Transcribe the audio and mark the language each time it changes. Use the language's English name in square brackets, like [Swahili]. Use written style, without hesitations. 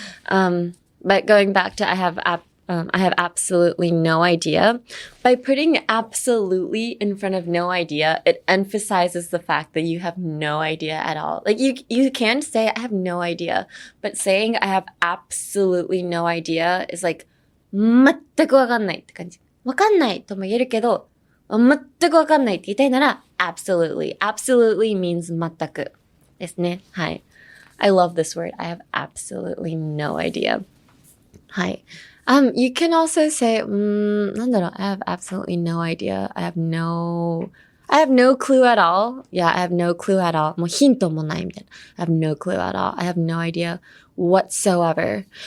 [English] But going back to I have absolutely no idea. By putting absolutely in front of no idea, it emphasizes the fact that you have no idea at all. Like you can say I have no idea, but saying I have absolutely no idea is like [Japanese] 全くわかんないって感じ。わかんないとも言えるけど、全くわかんないって言いたいなら absolutely. [English] Absolutely means [Japanese] 全くですね。はい。 [English] I love this word. I have absolutely no idea. [Japanese] はい。 [English] You can also say, [Japanese] なんだろう [English] I have absolutely no idea. I have no clue at all. Yeah, I have no clue at all. [Japanese] もうヒントもないみたいな。 [English] I have no clue at all. I have no idea whatsoever.